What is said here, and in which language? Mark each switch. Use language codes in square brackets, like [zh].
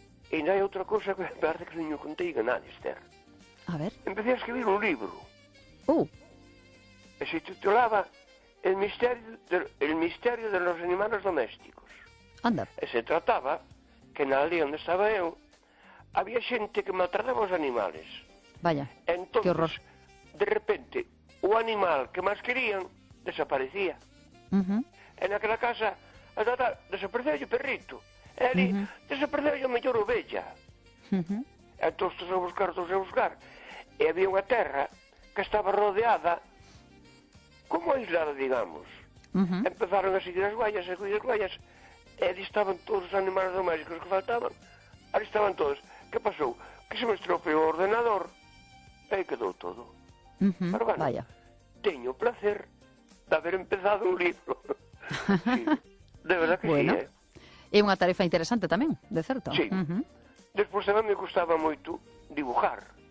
[gl] E non hai outra cousa que parece que non contei nada, Esther. [es] A ver. Empecé a escribir un libro. [gl] E [es] se titulaba El misterio de los animales domésticos. Anda. [gl] E se trataba que na aldea onde estaba eu había xente que maltrataba os animales. [es] Vaya, entonces, que horror. De repente, o animal que más querían desaparecía. Uh-huh. [gl] En aquella casa, a tata, desapareceu o perrito. E ali, uh-huh, desapareceu a mellor ovella. Uh-huh. E todos a buscar, todos a buscar. E había unha terra que estaba rodeada, como aislada, digamos. Uh-huh. Empezaron a seguir as guayas, a seguir as guayas. E ali estaban todos os animais domésticos que faltaban. Ali estaban todos. Que pasou? Que se me estropeou o ordenador. E aí quedou todo. [es] Uh-huh. Pero bueno, vaya, [gl] teño placer de haber empezado un libro. [es] Sí, de verdad que bueno, sí, [gl] E unha tarefa interesante tamén, de certo. [es] Sí. Uh-huh. [gl] Despois tamén me gustaba moito dibujar.